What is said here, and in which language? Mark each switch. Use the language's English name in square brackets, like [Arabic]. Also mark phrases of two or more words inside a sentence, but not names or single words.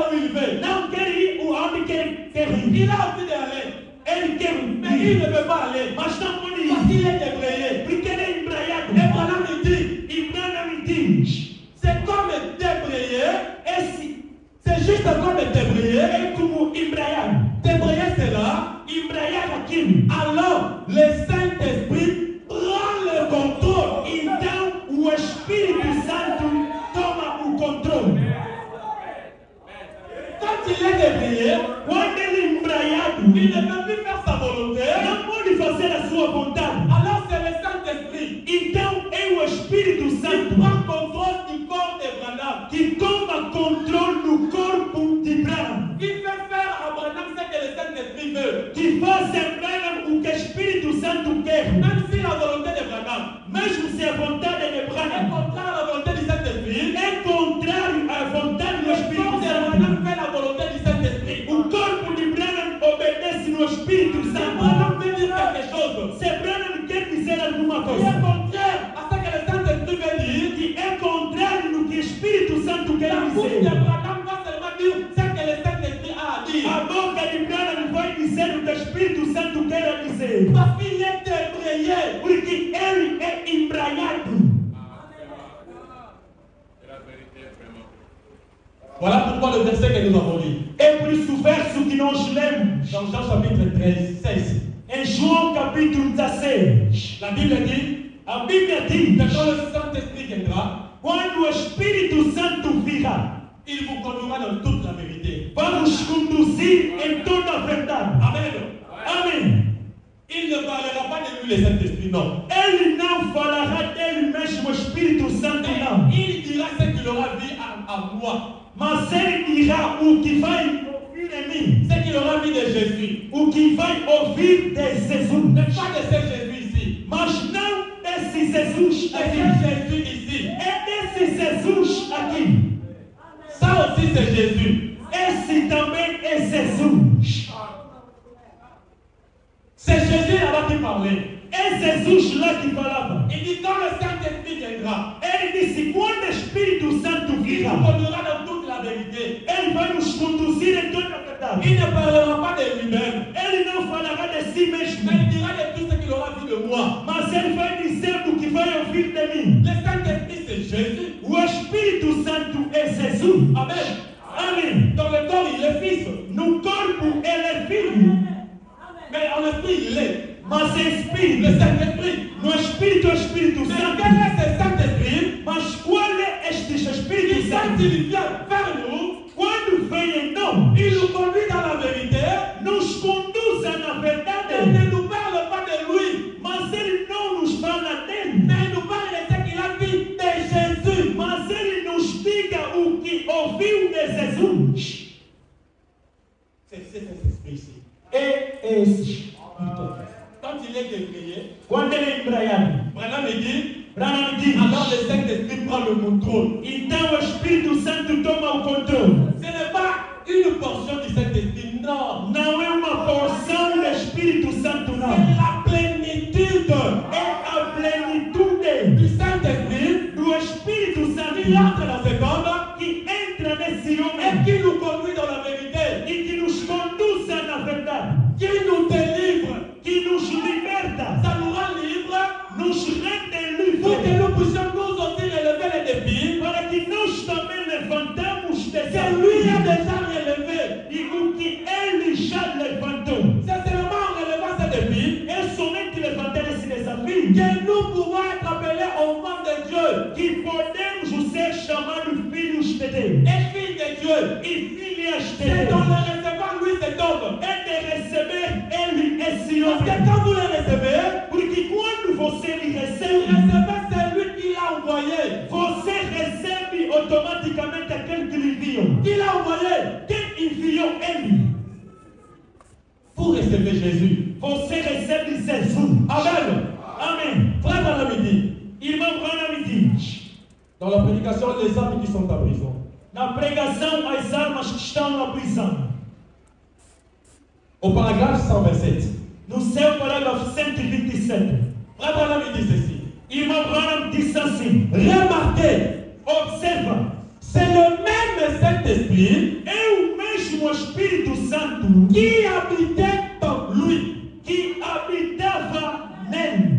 [French] veut. [Portuguese] Não quer ir onde quer ir. [French] Il a envie d'aller. [Portuguese] Ele quer [French] Mais il ne veut pas aller. [Portuguese] mas não pode [French] Parce [Portuguese] ir. [French] qu'il est débrayé. [Portuguese] Porque ele é embraiado. [French] Et Branham me dit, [Portuguese] E Branham me diz, [French] c'est comme débrayé. c'est juste comme débrayé. [Portuguese] é como embraiado. [French] Débrayé c'est là. [Portuguese] Embraiado aquilo. [French] Alors, le Saint-Esprit prend le contrôle. [Portuguese] Então, o Espírito Santo toma o controle. [French] Quand il est débrayé, [Portuguese] Quando ele é embraiado, [French] il ne peut plus faire sa volonté. [Portuguese] não pode fazer a sua vontade. [French] Alors, c'est le Saint-Esprit [Portuguese] Então, é o Espírito [French] qui [Portuguese] Santo [French] prend contrôle du corps de Branham. [Portuguese] que toma controle do corpo de Branham. [French] Qui fait faire à Branham ce que le Saint-Esprit veut. [Portuguese] Que faz em Branham o que o Espírito Santo quer. [French] Même si la volonté de Branham [Portuguese] Mesmo se a vontade de [French] est [Portuguese] Branham [French] contraire à la volonté du Saint-Esprit, [Portuguese] é contrário à vontade do [French] le [Portuguese] Espírito [French] corps de [Portuguese] Santo, [French] Branham fait la volonté du Saint-Esprit. [Portuguese] o corpo de Branham obedece no Espírito [French] Si [Portuguese] Santo. [French] Branham veut dire quelque chose [Portuguese] Se Branham quer dizer alguma [French] qui est [Portuguese] coisa [French] contraire à ce que le Saint-Esprit veut dire, [Portuguese] que é contrário no que o Espírito Santo quer [French] la bouche de [Portuguese] dizer, [French] Branham va seulement dire ce que le Saint-Esprit a à dire. [Portuguese] a boca de Branham vai dizer o que o Espírito Santo quer dizer. [French] Parce qu'il est débrayé. [Portuguese] Porque ele é embraiado. [French] Voilà pourquoi le verset que nous avons lu, [Portuguese] É por isso o verso que nós lemos [French] dans Jean chapitre 13, 16, [Portuguese] em João capítulo 16. [French] la Bible dit [Portuguese] A Bíblia [French] que [Portuguese] diz: [French] quand le Saint-Esprit viendra, [Portuguese] quando o Espírito Santo virá, [French] il vous conduira dans toute la vérité. [Portuguese] vai nos conduzir em toda a verdade. [French] Amen. [Portuguese] Amém. [French] Il ne parlera pas de lui, le Saint-Esprit, non. [Portuguese] Ele não falará dele mesmo, o Espírito Santo [French] Mais [Portuguese] não. [French] il dira ce qu'il aura vu à moi. [Portuguese] Mas ele dirá o que vai ouvir em mim, [French] Ce qu'il aura vu de Jésus. [Portuguese] o que vai ouvir de Jesus. [French] Mais pas de ce Jésus ici. [Portuguese] Mas não desse Jesus [French] Mais [Portuguese] aqui. [French] ce Jésus ici. [Portuguese] É desse Jesus aqui. [French] Ça aussi c'est Jésus. [Portuguese] Esse também é Jesus. [French] C'est Jésus là-bas qui parlait. [Portuguese] É Jesus lá que falava. [French] Il dit quand le Saint-Esprit viendra, [Portuguese] Ele disse: quando o Espírito Santo [French] il nous [Portuguese] virá, [French] conduira dans toute la vérité. [Portuguese] ele vai nos conduzir em toda a verdade. [French] Il ne parlera pas de lui-même. [Portuguese] Ele não falará de si mesmo, [French] Mais il dira de tout ce qu'il aura vu de moi. [Portuguese] mas ele vai dizer do que vai ouvir de mim. [French] Le Saint-Esprit c'est Jésus. [Portuguese] O Espírito Santo é Jesus. [French] Amen. [Portuguese] Amém. [French] Dans le corps il est fils. [Portuguese] No corpo ele é filho, [French] Mais en esprit il est. [Portuguese] mas é Espírito. [French] Le Saint-Esprit. [Portuguese] No Espírito é o Espírito [French] Mais [Portuguese] Santo. [French] quel est ce Saint-Esprit? [Portuguese] Mas qual é este [French] Il [Portuguese] Espírito [French] quand [Portuguese] Santo? [French] il vient vers nous, [Portuguese] Quando vem em nós, [French] il nous conduit dans la vérité. [Portuguese] nos conduz na [French] Il [Portuguese] verdade, [French] ne nous parle pas de lui, [Portuguese] mas ele não nos fala dele, [French] mais il nous parle de ce qu'il a vu de Jésus. [Portuguese] mas ele nos diga o que ouviu de Jesus. [French] C'est cet esprit ici. [Portuguese] É esse. [French] Quand il est débrayé, [Portuguese] Quando ele é embraiado, [French] Branham me dit, [Portuguese] Branham diz: [French] alors le Saint-Esprit prend le contrôle. [Portuguese] então o Espírito Santo toma o controle. [French] Ce n'est pas une portion du Saint-Esprit, non. [Portuguese] Não é uma porção do Espírito Santo, [French] C'est [Portuguese] não. [French] la plénitude [Portuguese] É a plenitude [French] du Saint-Esprit [Portuguese] do Espírito [French] qui [Portuguese] Santo [French] entre dans cet homme [Portuguese] que entra nesse [French] et [Portuguese] homem [French] qui nous conduit dans la vérité, [Portuguese] e que nos conduz na verdade, [French] qui nous délivre. [Portuguese] que nos liberta, [French] Ça nous rend libres [Portuguese] nos rende [French] pour que [Portuguese] livres, [French] nous puissions nous aussi relever les défis [Portuguese] para que nós também levantamos [French] que lui a déjà relevés. [Portuguese] e o que ele já levantou. [French] C'est seulement en relevant ces défis [Portuguese] É somente levantar esse desafio [French] que nous pouvons être appelés enfants de Dieu [Portuguese] que podemos ser chamados filhos de Deus [French] et filles de Dieu. [Portuguese] e filhas de [French] C'est en [Portuguese] Deus. [French] le recevant lui cet homme. [Portuguese] É de receber ele, esse [French] Parce que [Portuguese] homem. [French] quand vous le recevez, [Portuguese] Porque quando você lhe [French] vous [Portuguese] recebe, [French] recevez celui qui l'a envoyé. [Portuguese] você recebe automaticamente aquele que lhe enviou. [French] Qui l'a envoyé? [Portuguese] Quem enviou ele? [French] Vous recevez Jésus. [Portuguese] Você recebe Jesus. [French] Amen. [Portuguese] Amém. [French] Frère Branham me dit, [Portuguese] Irmão Branham diz: [French] dans la prédication, les hommes qui sont en prison, [Portuguese] na pregação, as almas que estão na prisão, [French] au paragraphe 127, [Portuguese] no seu parágrafo 127, [French] Frère Branham me dit ceci. [Portuguese] Irmão Branham disse assim: [French] Remarquez, [Portuguese] observa, [French] c'est le même Saint-Esprit [Portuguese] é o o Espírito Santo [French] qui habitait en lui. [Portuguese] que habitava nele.